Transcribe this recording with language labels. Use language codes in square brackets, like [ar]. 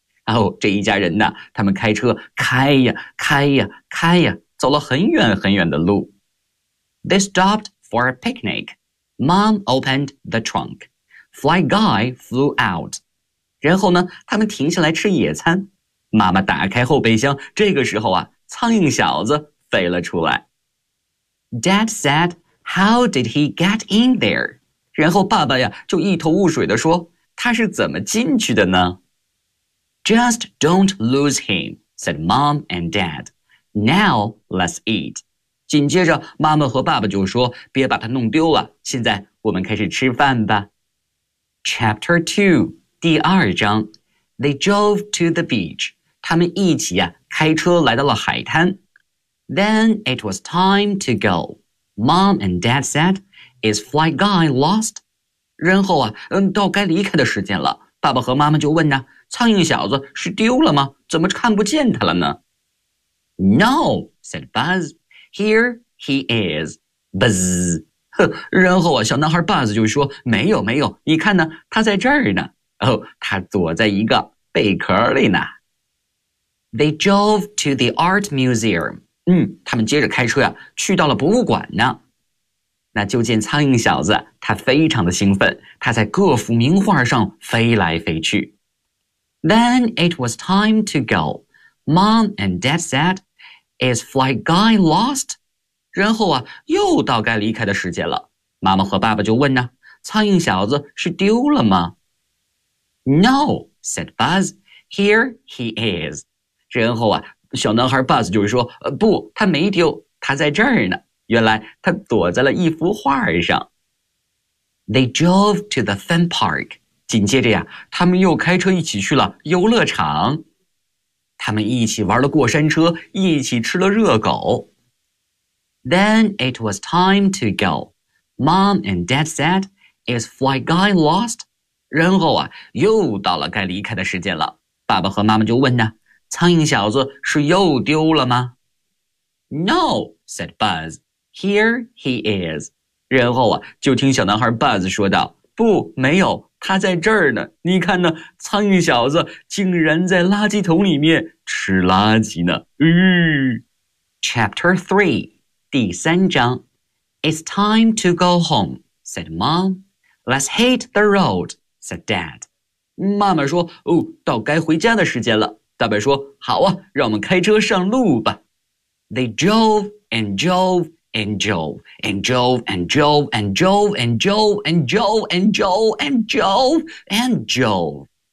[zh] 哦，这一家人呢，他们开车开呀开呀开呀，走了很远很远的路。 [en] They stopped for a picnic. Mom opened the trunk. Fly guy flew out. [zh] 然后呢，他们停下来吃野餐。妈妈打开后备箱，这个时候啊，苍蝇小子飞了出来。 [en] Dad said, how did he get in there? [zh] 然后爸爸呀，就一头雾水地说，他是怎么进去的呢？ [en] Just don't lose him, said Mom and Dad. Now let's eat. [zh] 紧接着妈妈和爸爸就说，别把它弄丢了，现在我们开始吃饭吧。 [en] Chapter 2, [zh] 第二章。 [en] They drove to the beach. [zh] 他们一起啊，开车来到了海滩。 [en] Then it was time to go. Mom and Dad said, is Fly Guy lost? [zh] 然后啊，到该离开的时间了。爸爸和妈妈就问呢，苍蝇小子是丢了吗？怎么看不见他了呢？ [en] No, said Buzz. Here he is, Buzz. [zh] 然后啊，小男孩 Buzz 就说，没有没有，你看呢，他在这儿呢。哦，他躲在一个贝壳里呢。 [en] They drove to the art museum. [zh] 他们接着开车呀，去到了博物馆呢。那就见苍蝇小子，他非常的兴奋，他在各幅名画上飞来飞去。 [en] Then it was time to go. Mom and Dad said,Is Fly Guy lost? [zh] 然后啊，又到该离开的时间了。妈妈和爸爸就问呢，苍蝇小子是丢了吗？ [en] No, said Buzz. Here he is. [zh] 然后啊，小男孩 Buzz 就说，不，他没丢，他在这儿呢。原来他躲在了一幅画上。 [en] They drove to the fun park. [zh] 紧接着呀，他们又开车一起去了游乐场。他们一起玩了过山车，一起吃了热狗。 [en] Then it was time to go. Mom and Dad said, is Fly Guy lost? [zh] 然后啊，又到了该离开的时间了。爸爸和妈妈就问呢，苍蝇小子是又丢了吗？ No, said Buzz. Here he is. 然后啊，就听小男孩 Buzz 说道，不，没有，他在这儿呢。你看呢，苍蝇小子竟然在垃圾桶里面吃垃圾呢。 [en] Chapter 3, [zh] 第三章。 [en] It's time to go home, said Mom. Let's hit the road, said Dad. [zh] 妈妈说，哦，到该回家的时间了。大伯说，好啊，让我们开车上路吧。 [en] They drove and drove. And Joe, and Joe, and Joe, and Joe, and Joe, and Joe, and Joe, and Joe, and Joe.